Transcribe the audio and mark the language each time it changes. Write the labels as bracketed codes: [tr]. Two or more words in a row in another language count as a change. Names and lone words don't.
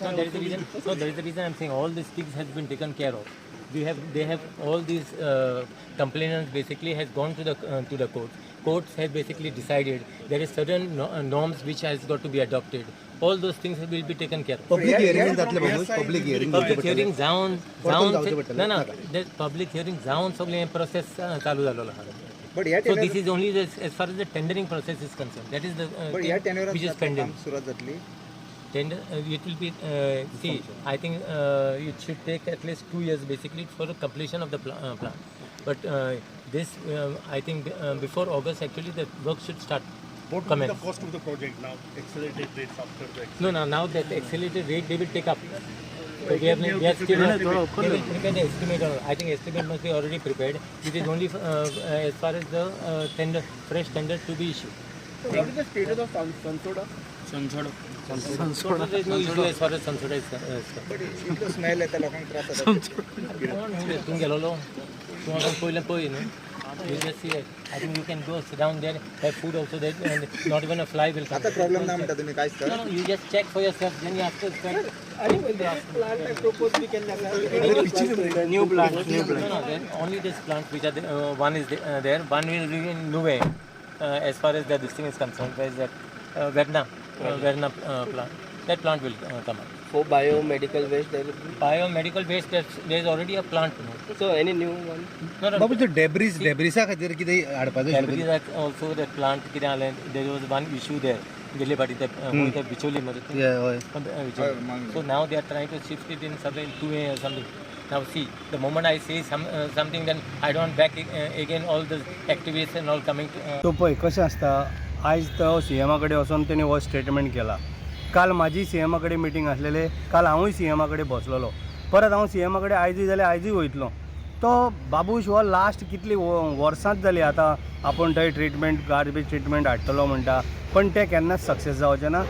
[en] No, there is the reason. No, there is the reason I'm saying all these things has been taken care of. They have all these complainants basically has gone to the courts. Courts have basically decided there is certain norms which has got to be adopted. All those things will be taken care of. Public hearing [kok] जातले बाबूश, [en] public hearing [kok] जावन ना [en] public hearing [kok] जावन सगळे process चालू झालेलो आहा. [en] So this is only as far as the tendering process is concerned. That is the thing which is pending. Tender, it will be, see, I think it should take at least 2 years basically for the completion of the plant. But this, I think before August actually the work should start. what will be the cost of the project now? Accelerated rates after the Now that accelerated rate they will take up. So we have still prepared the estimate. I think estimate must be already prepared. It is only as far as the fresh tender to be issued. What is the status of Sansoda? Sansoda, there is no issue as far as Sansoda is concerned. But if the smell [kok] येता लोकांक त्रास जाता. तुम्ही गेलो पयलें पळय न्हू. [en] You just see it. I think you can go sit down there, have food also there, and not even a fly will come. [kok] आता प्रॉब्लेम ना म्हणता तुम्ही कायच कर. [en] No, you just check for yourself. Then you have to spend. New plant. No, then only this plant which are one is there. One will be in Nuve, as far as this thing is concerned. Where is that? Verna plant. That plant will come up. For biomedical waste, there will be. Biomedical waste, there is already a plant. So any new one? No. [kok] बाबू डेब्रिसा खातीर कितें हाडपाचें [en] Every that also that plant [kok] कितें जालें, [en] there was one issue there. [kok] गेले फाटी ते बिचोली मध्ये. [en] So now they are trying to shift it in somewhere in 2A or something. Now see, the moment I say something, then I don't back again all the activists and all coming to. [kok] तो पळय कशें आसता, आयज तो CMA कडेन वचून तेणी हो स्टेटमेंट केला. काल माझी CMA कडेन मिटींग आसलेले, काल हांवूय CMA कडेन बसलेलो. परत हांव CMA कडेन आयजूय जाल्यार आयजूय वयतलो. तो बाबूश हो लास्ट कितली वर्सांच जाली आतां आपूण थंय [en] treatment garbage treatment [kok] हाडटलो म्हणटा, पण तें केन्नाच सक्सेस जावचें ना.